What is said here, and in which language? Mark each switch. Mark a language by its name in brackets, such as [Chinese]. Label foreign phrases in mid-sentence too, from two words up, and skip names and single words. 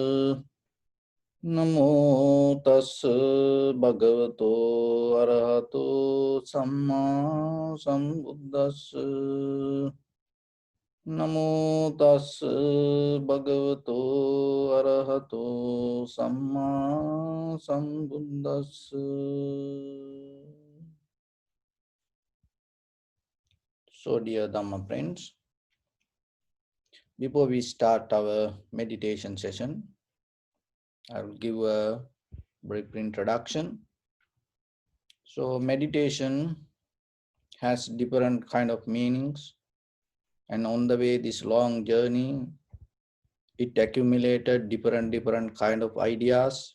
[Pali] Namo tas bhagavato arahato samma sambuddhas. Namo tas bhagavato arahato samma sambuddhas. [English] So, dear Dhamma friends, before we start our meditation session, I will give a brief introduction. So, meditation has different kind of meanings, and on the way this long journey, it accumulated different kind of ideas.